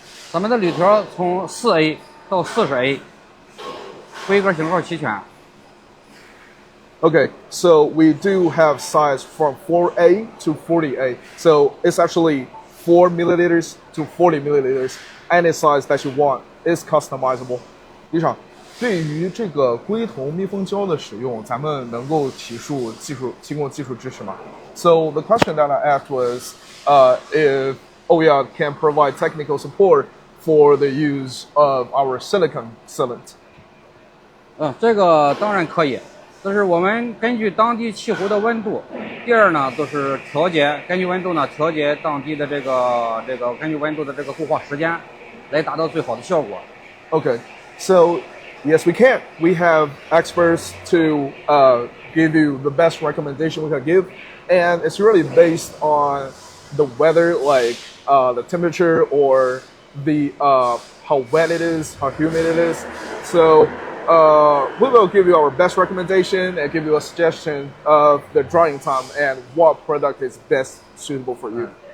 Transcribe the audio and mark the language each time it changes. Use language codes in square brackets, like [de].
[zh] 咱们的铝条从4A 到40A。规格型号齐全。 [en] Okay, so we do have size from 4A to 40A. So it's actually 4 milliliters to 40 milliliters. Any size that you want is customizable. [zh] 李厂，对于这个硅铜密封胶的使用，咱们能够提供技术支持吗？ [en] So the question that I asked was if OYADE can provide technical support for the use of our silicon sealant. [zh] 这个当然可以。就是我们根据当地气候的温度，第二呢，就是根据温度呢调节当地的这个根据温度的这个固化时间，来达到最好的效果。 [en] Okay, so yes, we can. We have experts to give you the best recommendation we can give, and it's really based on the weather, like the temperature or the how wet it is, how humid it is. So we will give you our best recommendation and give you a suggestion of the drying time and what product is best suitable for you.